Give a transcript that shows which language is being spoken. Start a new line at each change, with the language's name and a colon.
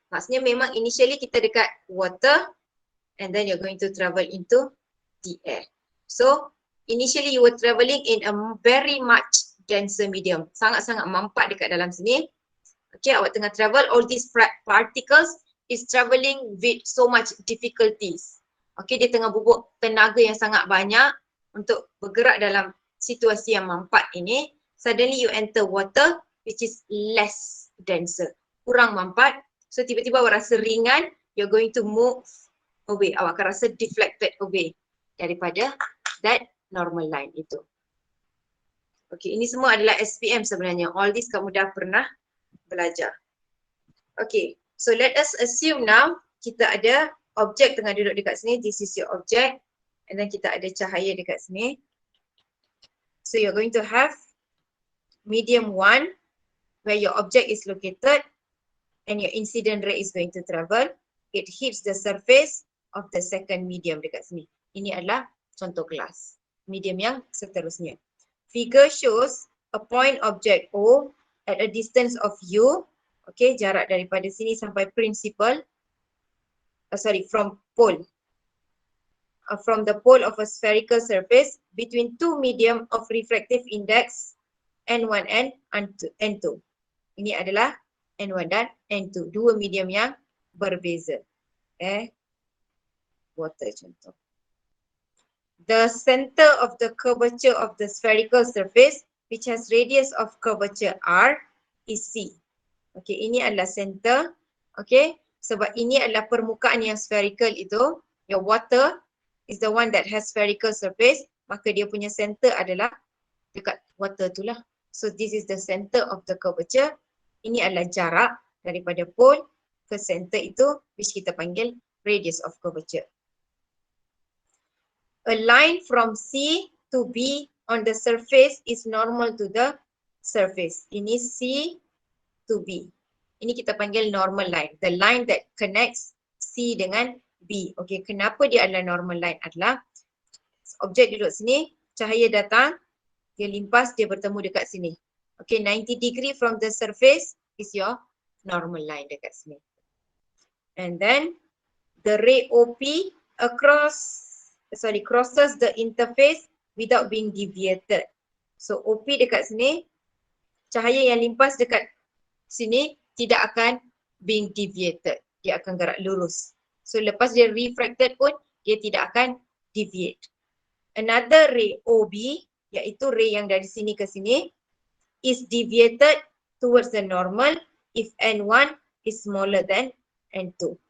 Malay: Maksudnya memang
English: initially
Malay: kita dekat
English: water, and then you're going to travel into the air. So, initially you were travelling in a very much denser medium.
Malay: Sangat-sangat mampat dekat dalam sini. Okay, awak tengah
English: travel, all these particles is travelling with so much difficulties.
Malay: Okay, dia tengah bubuk tenaga yang sangat banyak untuk bergerak dalam situasi yang mampat ini.
English: Suddenly you enter water which is less denser.
Malay: Kurang mampat.
English: So
Malay: tiba-tiba awak rasa ringan,
English: you're going to move away.
Malay: Awak akan rasa
English: deflected away
Malay: daripada
English: that normal line
Malay: itu. Okay, ini semua adalah SPM sebenarnya.
English: All this
Malay: kamu dah pernah belajar.
English: Okay, so let us assume now
Malay: kita ada objek tengah duduk dekat sini.
English: This is your object. And then
Malay: kita ada cahaya dekat sini.
English: So you're going to have medium 1 where your object is located and your incident ray is going to travel. It hits the surface of the second medium
Malay: dekat sini. Ini adalah contoh kelas. Medium yang seterusnya.
English: Figure shows a point object O at a distance of U.
Malay: Okay, jarak daripada sini sampai principal.
English: From pole. From the pole of a spherical surface between two medium of refractive index N1 and N2.
Malay: Ini adalah N1 dan N2. Dua medium yang berbeza.
English: Water contoh. The center of the curvature of the spherical surface which has radius of curvature R is C.
Malay: Okay, ini adalah center. Okay, sebab ini adalah permukaan yang spherical itu.
English: Your water is the one that has spherical surface.
Malay: Maka dia punya center adalah dekat water tu lah.
English: So this is the center of the curvature.
Malay: Ini adalah jarak daripada pole ke center itu
English: which
Malay: kita panggil
English: radius of curvature. A line from C to B on the surface is normal to the surface.
Malay: Ini C to B. Ini kita panggil normal line.
English: The line that connects C
Malay: dengan
English: B.
Malay: Okay, kenapa dia adalah normal line adalah objek duduk sini, cahaya datang, dia limpas, dia bertemu dekat sini.
English: Okay, 90 degree from the surface is your normal line
Malay: dekat sini.
English: And then the ray OP crosses the interface without being deviated.
Malay: So OP dekat sini, cahaya yang limpas dekat sini tidak akan
English: being deviated.
Malay: Dia akan gerak lurus. So lepas dia refracted pun, dia tidak akan deviate.
English: Another ray OB,
Malay: iaitu ray yang dari sini ke sini,
English: is deviated towards the normal if N1 is smaller than N2.